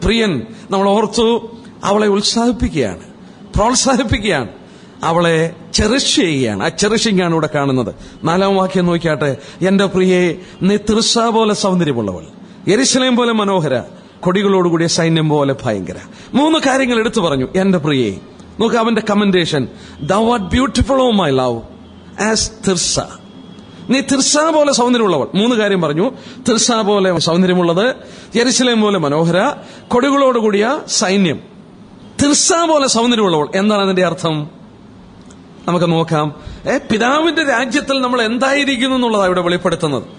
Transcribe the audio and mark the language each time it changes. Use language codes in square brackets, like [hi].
[ml] പ്രിയൻ, നമ്മൾ ഓർത്തു, അവളെ ഉത്സാഹിപ്പിക്കുകയാണ്, പ്രോത്സാഹിപ്പിക്കുകയാണ്, അവളെ ചെറിഷ് ചെയ്യുകയാണ്. ആ ചെറിഷിംഗ് ആണ് ഇവിടെ കാണുന്നത്. 4ാം വാക്യം നോക്കിയാട്ടെ, എന്റെ പ്രിയെ, നീ തിർസ പോലെ സൗന്ദര്യമുള്ളവൾ, യെരുശലേം പോലെ മനോഹര, കൊടികളോടുകൂടിയ സൈന്യം പോലെ ഭയങ്കര. 3 കാര്യങ്ങൾ എടുത്തു പറഞ്ഞു. എന്റെ പ്രിയെ, നോക്ക് അവന്റെ commendation, [en] thou art beautiful o my love as Tirzah. [ml] നീ തിർസ പോലെ സൗന്ദര്യമുള്ളവൾ. 3 കാര്യം പറഞ്ഞു. തിർസ പോലെ സൗന്ദര്യമുള്ളത്, യെരുശലേം പോലെ മനോഹര, കൊടികളോടുകൂടിയ സൈന്യം. തിർസ പോലെ സൗന്ദര്യമുള്ളവൾ. എന്താണ് അതിന്റെ അർത്ഥം? നമുക്ക് നോക്കാം. പിതാവിന്റെ രാജ്യത്തിൽ നമ്മൾ എന്തായിരിക്കുന്നു എന്നുള്ളതാണ് ഇവിടെ വെളിപ്പെടുത്തുന്നത്.